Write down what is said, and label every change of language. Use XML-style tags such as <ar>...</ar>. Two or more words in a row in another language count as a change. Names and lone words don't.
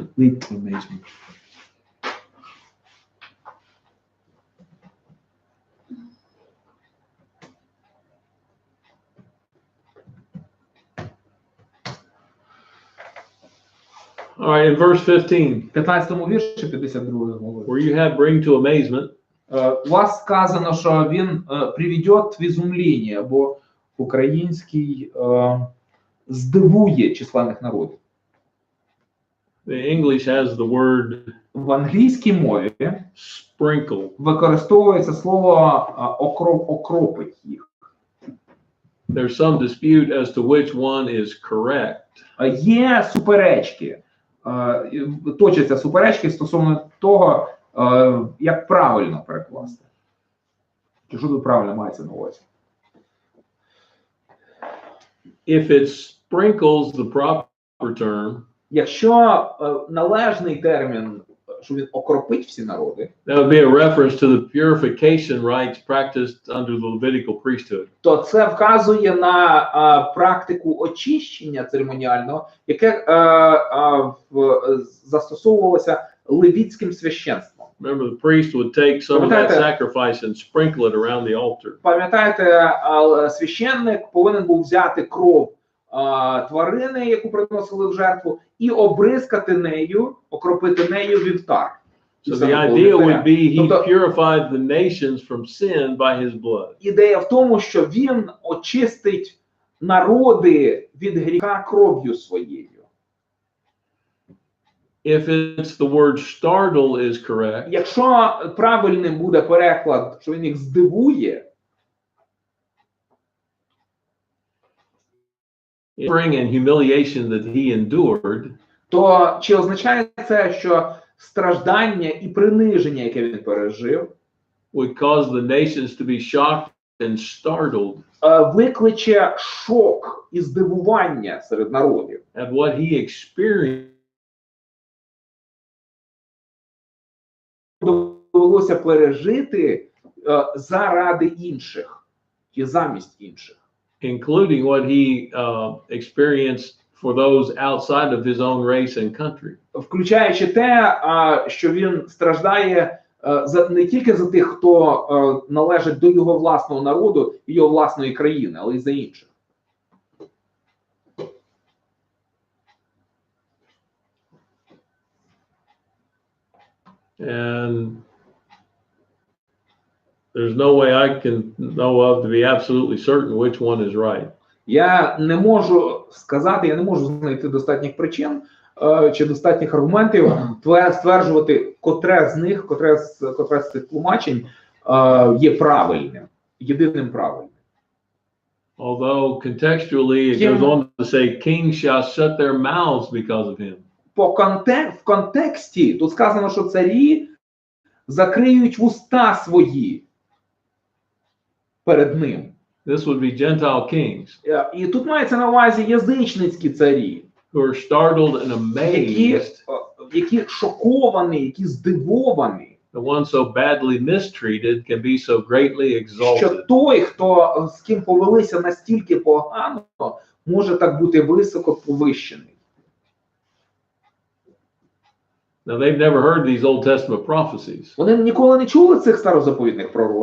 <en>Lead to amazement. All right, in verse 15,</en> <uk>15-му вірші 52 глави.</uk> <en>where you have bring to amazement,</en> <uk>У вас сказано, що він</uk> <ru>приведет в изумление,</ru> <uk>або український здивує численних народів.</uk> <en>the English has the word</en> <uk>В англійській мові</uk> <en>sprinkle.</en> <uk>використовується слово окропить їх.</uk> <en>There's some dispute as to which one is correct.</en> <uk>Є суперечки, точаться суперечки стосовно того, як правильно перекласти. Чи що тут правильно мається на увазі?</uk> <en>If it sprinkles, the proper term,</en> <uk>Якщо належний термін, що він окропить всі народи,</uk> <en>that would be a reference to the purification rites practiced under the Levitical priesthood.</en> <uk>то це вказує на практику очищення церемоніального, яке застосовувалося левітським священством.</uk> <en>Remember, the priest would take some of that sacrifice and sprinkle it around the altar.</en> <uk>Пам'ятаєте, священник повинен був взяти кров тварини, яку приносили в жертву, і обризкати нею, окропити нею вівтар.</uk> <en>So the idea would be he purified the nations from sin by his blood.</en> <uk>Ідея в тому, що він очистить народи від гріха кров'ю своєю.</uk> <en>If it's the word startle is correct,</en> <uk>Якщо правильним буде переклад, що він їх здивує,</uk> <en>suffering and humiliation that he endured,</en> <uk>то чи означає це, що страждання і приниження, яке він пережив,</uk> <en>would cause the nations to be shocked and startled</en> <uk>викличе шок і здивування серед народів.</uk> <en>at what he experienced</en> <uk>Довелося пережити заради інших і замість інших.</uk> <en>including what he experienced for those outside of his own race and country.</en> <uk>Включаючи те, що він страждає не тільки за тих, хто належить до його власного народу і його власної країни, але й за інших.</uk> <en>And there's no way I can know of to be absolutely certain which one is right.</en> <uk>Я не можу сказати, я не можу знайти достатніх причин чи достатніх аргументів стверджувати, котре з них, котре з цих тлумачень є правильним, єдиним правильним.</uk> <en>Although contextually it goes on to say kings shall shut their mouths because of him.</en> <uk>В контексті тут сказано, що царі закриють вуста свої перед ним.</uk> <en>This would be Gentile kings</en> <uk>І тут мається на увазі язичницькі царі,</uk> <en>who are startled and amazed.</en> <uk>які шоковані, які здивовані.</uk> <en>The one so badly mistreated can be so greatly</en> <uk>Що</uk> <en>exalted.</en> <uk>той, хто з ким повелися настільки погано, може так бути високо повищений.</uk> <en>Now they've never heard these Old Testament prophecies.</en> <uk>Вони ніколи не чули цих старозаповітних пророцтв.</uk>